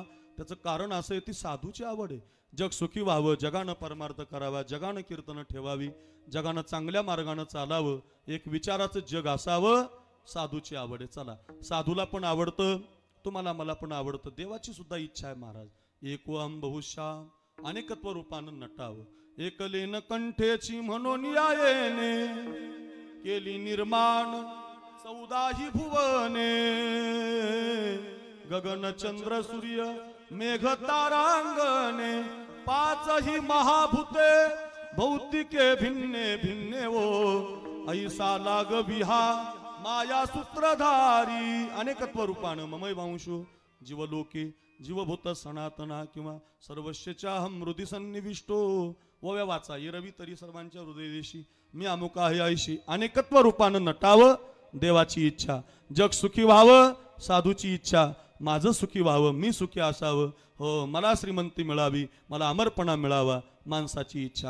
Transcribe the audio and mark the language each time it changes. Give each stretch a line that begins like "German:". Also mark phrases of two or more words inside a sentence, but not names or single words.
Marathi: त्याचं कारण असं आहे, ती साधूची आवड आहे. जग सुखी व्हावं, जगानं परमार्थ करावा, जगानं कीर्तन ठेवावी, जगानं चांगल्या मार्गानं चालावं, एक विचाराचं जग असावं, साधूची आवड आहे. चला साधूला पण आवडतं, तुम्हाला मला पण आवडतं. देवाची सुद्धा इच्छा आहे. महाराज
Sanskrit: एकोहम बहुश्याम,
Marathi: अनेकत्व रूपानं नटावं. एकलेन कंठेची म्हणून यायेने केली निर्माण 14 भुवने, गगन चंद्र सूर्य मेघ तारांगणे, 5 महाभूते भौतिके भिन्ने भिन्ने वो, ऐसा लाग विहा माया सूत्रधारी. अनेकत्व रूपानं
Sanskrit: ममय वांशो जीवलोके जीवभूत सनातना किंवा सर्वस्यच्या हम हृदय सन्निविष्टो.
Marathi: ओव्या वाचा रवी तरी सर्वांच्या हृदयदेशी मी अमुक आहे ऐशी. अनेकत्व रूपानं नटावं, देवाची इच्छा. जग सुखी व्हावं, साधूची इच्छा. माझं सुखी व्हावं, मी सुखी असावं. हो मला श्रीमंती मिळावी, मला अमरपणा मिळावा, माणसाची इच्छा.